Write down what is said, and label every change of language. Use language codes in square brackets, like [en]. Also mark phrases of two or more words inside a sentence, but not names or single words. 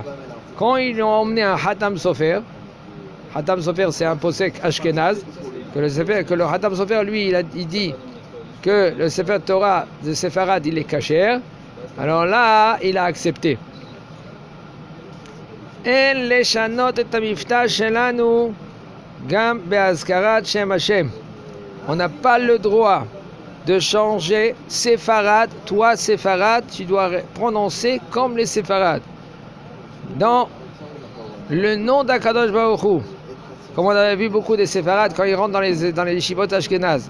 [fr] Quand ils ont emmené un Hatam Sofer c'est un [he] פוסק אשכנז, [fr] que le Hatam Sofer, lui, il dit que le [he] ספר תורה [fr] de Sefarad, il est kasher, alors là, il a accepté. [he] En לשנות את המבטא שלנו גם בהזכרת שם השם. [fr] On n'a pas le droit de changer séfarade. Toi, séfarade, tu dois prononcer comme les séfarades. Dans le nom d' [he] הקדוש ברוך הוא, [fr] comme on avait vu beaucoup des séfarades quand ils rentrent dans les [he] ישיבות אשכנז.